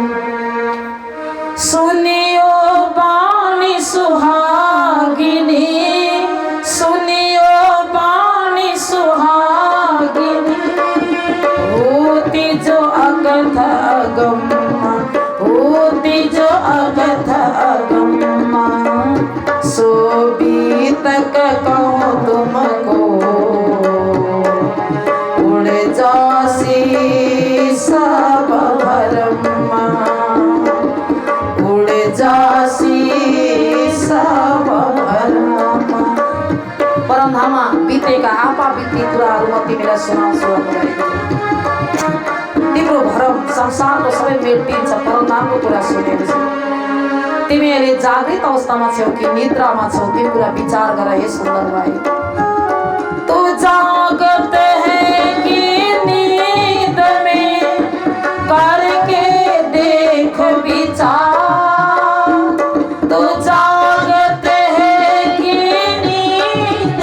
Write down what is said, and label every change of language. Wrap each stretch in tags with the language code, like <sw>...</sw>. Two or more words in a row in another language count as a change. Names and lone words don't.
<hi>सुनियो बाणी सुहागिनी, सुनियो बाणी सुहागिनी, होती जो अगथ अगम्मा, होती जो अगथ अगम्मा, सो बीतक कहूँ तुमको उड़ जासी सब भरमा, उड़ जासी सब भरमा।</hi> <ne>परमधाममा बितेका आपा बित्ती कुराहरू म तिमीलाई सुनाउँछु। तिम्रो भरम संसारको सबै मेटिन्छ परमधामको कुरा सुनेपछि। तिमी अहिले जागृत अवस्थामा छौ कि निद्रामा छौ त्यो कुरा विचार गर हे सुन्दर भाइ।</ne> <hi>तू जागत है कि नींद में करके देख विचार, तू जागत है कि नींद</hi>